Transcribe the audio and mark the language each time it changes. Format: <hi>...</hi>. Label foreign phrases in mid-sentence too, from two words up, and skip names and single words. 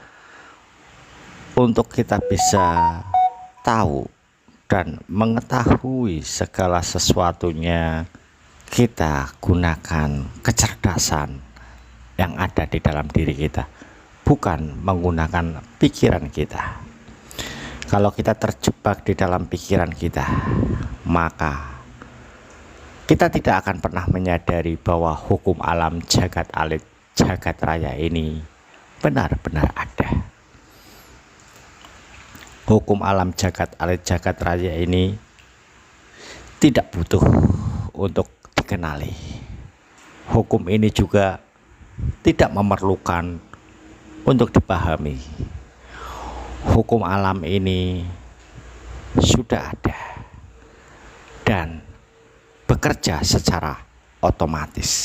<id>untuk kita bisa tahu dan mengetahui segala sesuatunya, kita gunakan kecerdasan yang ada di dalam diri kita, bukan menggunakan pikiran kita. Kalau kita terjebak di dalam pikiran kita, maka kita tidak akan pernah menyadari bahwa hukum alam, jagat alit, jagat raya ini benar-benar ada. Hukum alam, jagat alit, jagat raya ini tidak butuh untuk dikenali. Hukum ini juga tidak memerlukan untuk dipahami. Hukum alam ini sudah ada dan bekerja secara otomatis.</id>